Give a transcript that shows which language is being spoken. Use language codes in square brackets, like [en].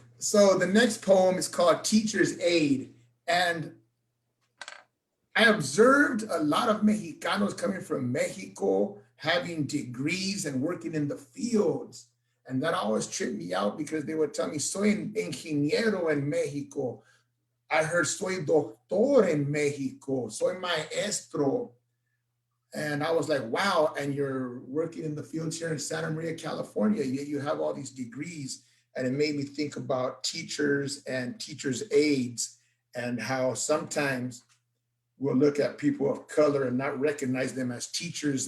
[en] So the next poem is called Teacher's Aid, and I observed a lot of Mexicanos coming from Mexico, having degrees and working in the fields. And that always tripped me out because they would tell me, [es] soy ingeniero en Mexico. [en] I heard [es] soy doctor en Mexico, soy maestro. [en] And I was like, wow, and you're working in the fields here in Santa Maria, California, yet you have all these degrees. And it made me think about teachers and teachers' aides and how sometimes we'll look at people of color and not recognize them as teachers.